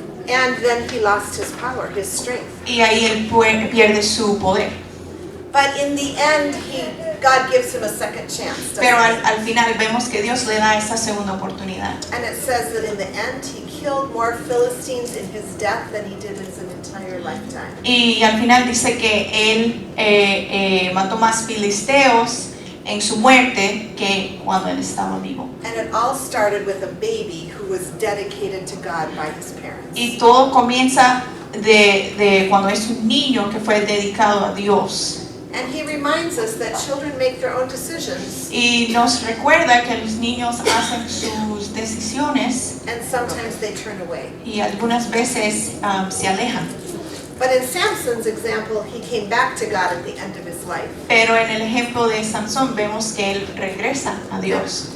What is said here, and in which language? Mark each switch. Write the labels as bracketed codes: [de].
[en] And then he lost his power, his strength. [es] Y ahí él pierde su poder. [en] But in the end, God gives him a second chance. doesn't [es] Pero [en] he? [es] al final vemos que Dios le da esa segunda oportunidad. [en] And it says that in the end, he killed more Philistines in his death than he did in his entire lifetime. [es] Y al final dice que él mató más filisteos en su muerte que cuando él estaba vivo. [en] And it all started with a baby who was dedicated to God by his parents. [es] Y todo comienza de cuando es un niño que fue dedicado a Dios. [en] And he reminds us that children make their own decisions, [es] Y nos recuerda que los niños hacen sus decisiones [en] and sometimes they turn away. [es] y algunas veces se alejan. [en] But in Samson's example, he came back to God at the end of his life [es] Pero en el ejemplo de Sansón vemos que él regresa a Dios